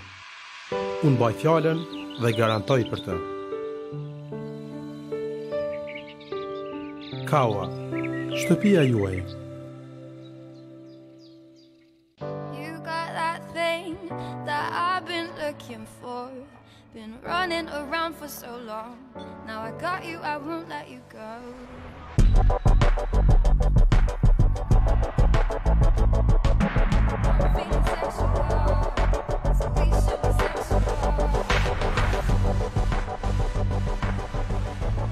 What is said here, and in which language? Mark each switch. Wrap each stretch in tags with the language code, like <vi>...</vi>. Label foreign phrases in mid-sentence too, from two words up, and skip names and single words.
<sq>Unë mbaj fjalën dhe garantoj për të. Kaua, shtëpia juaj.</sq> <en>You got that thing that I've been looking for. Been running around for so long. Now I got you, I won't let you go. Feeling sexual, so we should be sexual.</en>